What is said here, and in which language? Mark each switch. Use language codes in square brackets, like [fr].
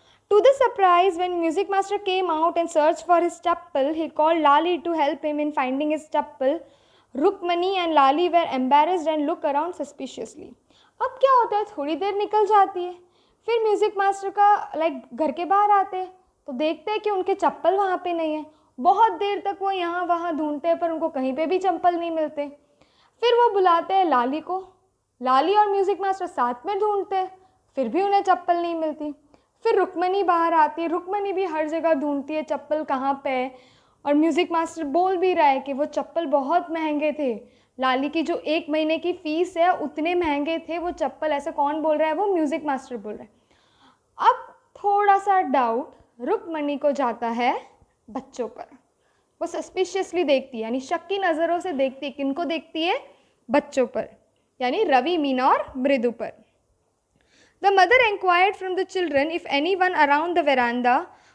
[en] To the surprise, when music master came out and searched for his chappal, he called Lali to help him in finding his chappal. Rukmani and Lali were embarrassed and looked around suspiciously. [hi] अब क्या होता है, थोड़ी देर निकल जाती है, फिर music master का घर के बाहर आते हैं तो देखते हैं कि उनके चप्पल वहाँ पे नहीं है। बहुत देर तक वो यहाँ वहाँ ढूंढते हैं पर उनको कहीं पे भी चप्पल नहीं मिलते। फिर वो बुलाते हैं लाली को, लाली और म्यूज़िक मास्टर साथ में ढूंढते हैं, फिर भी उन्हें चप्पल नहीं मिलती। फिर रुक्मणी बाहर आती है, रुक्मणी भी हर जगह ढूंढती है चप्पल कहाँ पे है, और म्यूज़िक मास्टर बोल भी रहा है कि वो चप्पल बहुत महंगे थे, लाली की जो 1 महीने की फ़ीस है उतने महंगे थे वो चप्पल। ऐसा कौन बोल रहा है? वो म्यूज़िक मास्टर बोल रहा है। अब थोड़ा सा डाउट रुक्मणी को जाता है बच्चों पर। वो सस्पिशियसली देखती है, यानी शक की नज़रों से देखती है। किनको देखती है? बच्चों पर, यानी रवि, मीना और मृदु पर। [en] The mother inquired from the children if anyone around the veranda.